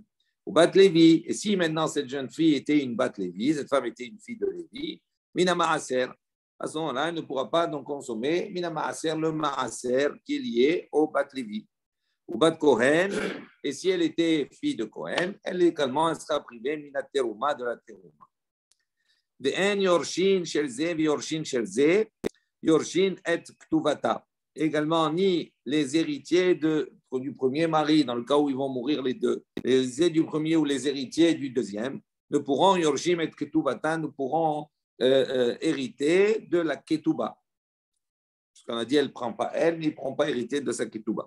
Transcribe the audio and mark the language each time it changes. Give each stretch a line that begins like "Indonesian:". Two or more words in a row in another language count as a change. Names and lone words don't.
French: Ou
Hebrew: בת לוי,
French: et si maintenant cette jeune fille était une
Hebrew: בת לוי,
French: cette femme était une fille de Lévi,
Hebrew: מן המעשר,
French: à ce moment-là, elle ne pourra pas donc consommer
Hebrew: מן המעשר,
French: le maaser qui est lié au
Hebrew: בת לוי.
French: Ou
Hebrew: בת כהן,
French: et si elle était fille de Kohen, elle également sera privée
Hebrew: מן התרומה
French: de la terouma.
Hebrew: ואין יורשין שלזה ויורשין שלזה יורשין את כתובתה.
French: Également, ni les héritiers du premier mari, dans le cas où ils vont mourir les deux, les héritiers du premier ou les héritiers du deuxième, ne pourront,
Hebrew: יורשין את כתובתה,
French: ne pourront hériter de la ketuba. Parce qu'on a dit, elle ne prend pas elle, mais ils ne pourront pas hériter de sa ketuba.